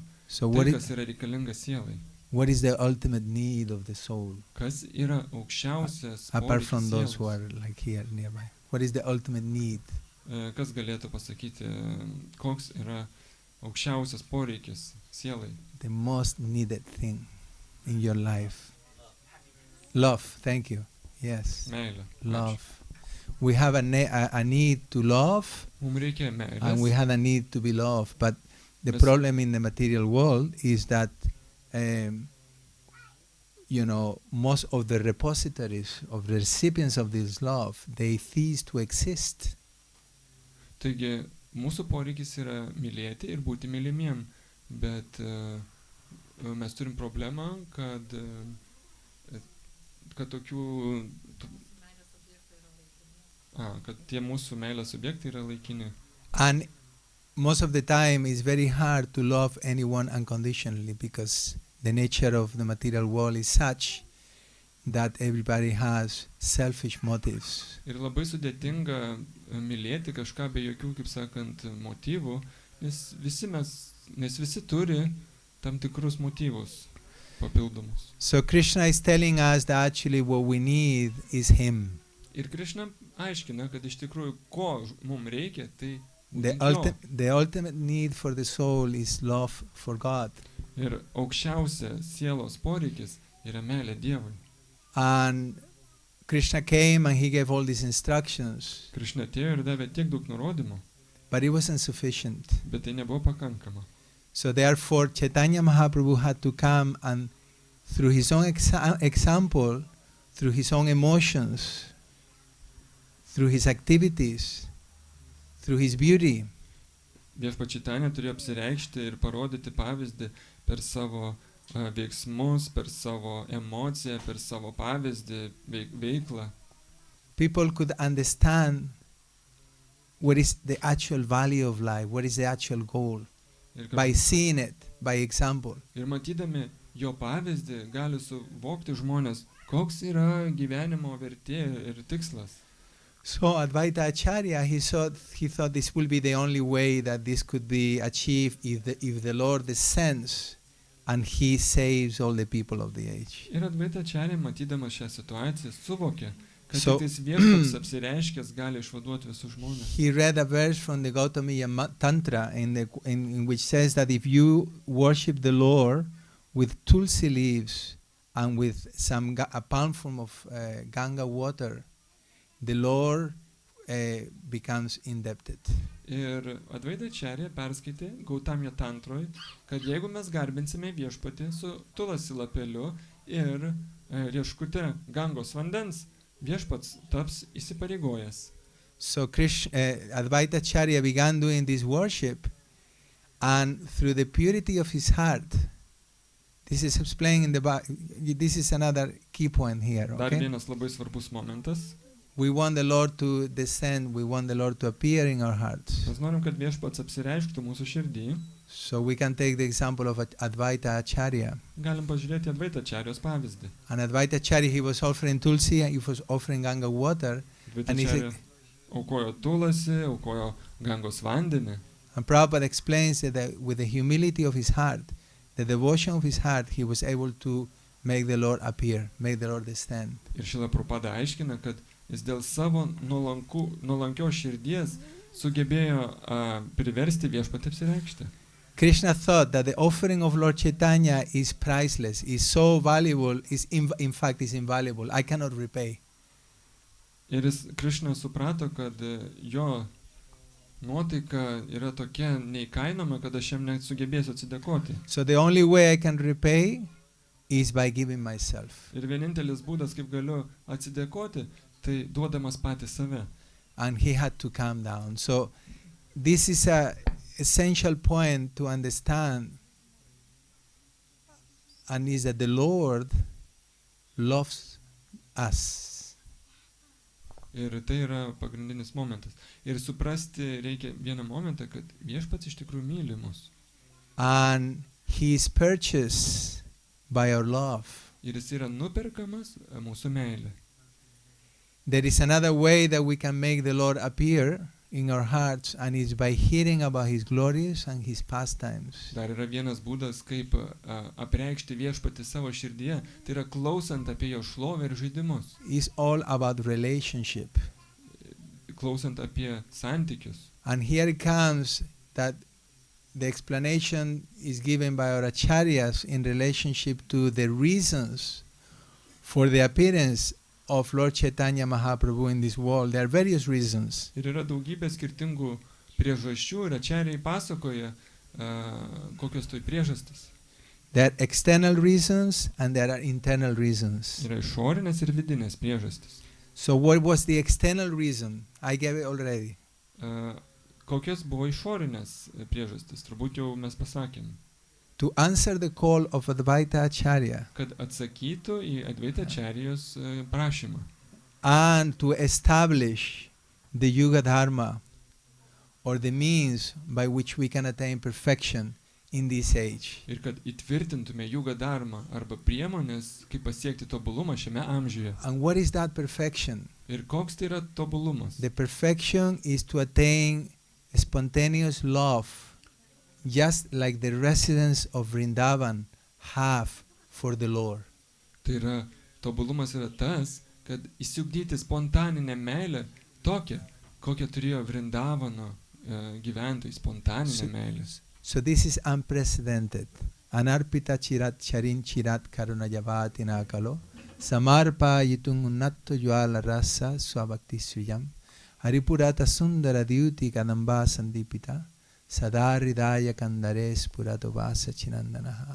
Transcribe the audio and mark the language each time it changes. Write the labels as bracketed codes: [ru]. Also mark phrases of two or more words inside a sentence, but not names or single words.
[en] So [lt] tai, kas yra reikalinga sielai. [en] What is the ultimate need of the soul? [lt] Kas yra aukščiausias poreikis [en] apart from [lt] sielos? [en] those who are like here nearby. What is the ultimate need? [lt] Kas galėtų pasakyti, koks yra aukščiausias poreikis sielai? [en] The most needed thing in your life. Love, thank you. Yes. [lt] Meilė. [en] Love. We have a need to love, [lt] Mums reikia meilės. [en] and we have a need to be loved. But the problem in the material world is that most of the repositories of the recipients of this love, they cease to exist. [lt] Taigi, mūsų poreikis yra mylėti ir būti mylimiem, bet mes turim problemą, kad tokių kad tie mūsų meilės objektai yra laikini. [en] And most of the time it's very hard to love anyone unconditionally because the nature of the material world is such that everybody has selfish motives. [lt] Ir labai sudėtinga mylėti kažką be jokių, kaip sakant, motyvų, nes visi turi tam tikrus motyvus papildomus. [en] So Krishna is telling us that actually what we need is Him. [lt] Ir Krishna aiškina, kad iš tikrųjų ko mums reikia, tai [en] the ultimate need for the soul is love for God. [lt] Ir aukščiausia sielos poreikis yra meilė Dievui. [en] And Krishna came and He gave all these instructions. [lt] Krishna atėjo ir davė tiek daug nurodymų. [en] But it wasn't sufficient. [lt] Bet tai nebuvo pakankama. [en] So therefore Chaitanya Mahaprabhu had to come and through his own example, through his own emotions, through his activities, through his beauty, [lt] Viešpats Čaitanija turėjo apsireikšti ir parodyti pavyzdį per savo veiksmus, per savo emociją, per savo pavyzdį, veiklą. [en] people could understand what is the actual value of life, what is the actual goal. [lt] Ir, [en] by seeing it, by example. [lt] ir matydami jo pavyzdį gali suvokti žmonės, koks yra gyvenimo vertė ir tikslas. [en] So Advaita Acharya, he thought this will be the only way that this could be achieved if the Lord descends and he saves all the people of the age. [lt] Ir Advaita Acharya, matydamas šią situaciją, suvokė, kad [en] So- [lt] tik viešpats apsireiškęs gali išvaduoti visus žmonės. [en] He read a verse from the Gautamiya Tantra in which says that if you worship the Lord with tulsi leaves and with a palmful of Ganga water, the Lord becomes indebted. [lt] Ir Advaita Acharya perskaitė Gautamya Tantroj, kad jeigu mes garbinsime viešpatį su tulasi lapeliu ir rieškute Gangos vandens, viešpats taps įsipareigojęs. [en] So Advaita Acharya began doing this worship, and through the purity of his heart, this is explained in the back. This is another key point here. [lt] Dar [en] Okay? [lt] vienas labai svarbus momentas. [en] We want the Lord to descend. We want the Lord to appear in our hearts. [lt] Mes norim, kad viešpats apsireišktų mūsų širdį. [en] So we can take the example of Advaita Acharya. [lt] Galim pažiūrėti Advaita Acharyos pavyzdį. [en] And Advaita Acharya, he was offering tulsi, and he was offering Ganga water. [lt] Advaita [en] And he [lt] Acharya [en] said- [lt] aukojo tulasi, aukojo Gangos vandenį. [en] And Prabhupada explains that with the humility of his heart, the devotion of his heart, he was able to make the Lord appear, make the Lord descend. [lt] Ir Šrila Prabhupada aiškina, kad jis dėl savo nuolankios širdies sugebėjo priversti viešpatį apsireikšti. [en] Krishna thought that the offering of Lord Chaitanya is priceless, is so valuable, in fact is invaluable. I cannot repay. [lt] Ir Krishna suprato, kad jo nuotaika yra tokia neįkainoma, kad aš jam net sugebėsiu atsidėkoti. [en] So the only way I can repay is by giving myself. [lt] Ir vienintelis būdas, kaip galiu atsidėkoti, tai duodamas patį save. [en] And he had to calm down. So this is a essential point to understand, and is that the Lord loves us. [lt] Ir tai yra pagrindinis momentas. Ir suprasti reikia vieną momentą, kad viešpats iš tikrųjų myli mus. [en] And he is purchased by our love. [lt] Ir jis yra nuperkamas mūsų meilė. [en] There is another way that we can make the Lord appear in our hearts, and it's by hearing about his glories and his pastimes. [lt] Dar yra vienas būdas, kaip apreikšti viešpatį savo širdyje, tai yra klausant apie jo šlovę ir žaidimus. [en] It's all about relationship. [lt] Klausant apie santykius. [en] And here it comes that the explanation is given by our acharyas in relationship to the reasons for the appearance of Lord Chaitanya Mahaprabhu in this world. There are various reasons. [lt] Ir yra daugybė skirtingų priežasčių ir ačeriai pasakoja, kokios tai priežastis. [en] There are external reasons and there are internal reasons. [lt] Yra išorinės ir vidinės priežastis. [en] So what was the external reason? I gave it already. [lt] Kokios buvo išorinės priežastis? Turbūt jau mes pasakėm. [en] To answer the call of Advaita Acharya [lt] Kad atsakytų į Advaita Acharyos prašymą. [en] and to establish the Yuga Dharma, or the means by which we can attain perfection in this age. [lt] Ir kad įtvirtintume Yuga Dharma arba priemonės, kaip pasiekti tobulumą šiame amžiuje. [en] And what is that perfection? [lt] Ir koks tai yra tobulumas? [en] The perfection is to attain spontaneous love, just like the residents of Vrindavan have for the Lord. [lt] Tai yra, tobulumas yra tas, kad įsiugdyti spontaninę meilę tokią, kokią turėjo Vrindavano gyventojai, spontaninę meilę. [en] So this is unprecedented. [sa] अनर्पित चिरात् चरीं चिरात् करुणयावतीर्णः कलौ समर्प यितुम् उन्नत उज्ज्वल रस स्वभक्ति श्रियम् हरिः पुरट सुन्दर द्युति कदम्ब सन्दीपितः सदा हृदय कन्दरे स्फुरतु वः शचीनन्दनः.